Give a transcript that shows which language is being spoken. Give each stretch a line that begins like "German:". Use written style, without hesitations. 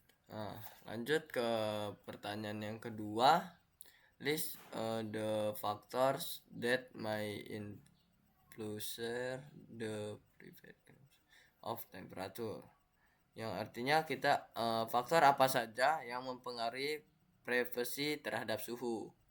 Indonesian: Nah, lanjut ke pertanyaan yang kedua.
English: List the factors that may influence the preference of temperature.
Indonesian: Yang artinya kita faktor apa saja yang mempengaruhi preferensi terhadap suhu.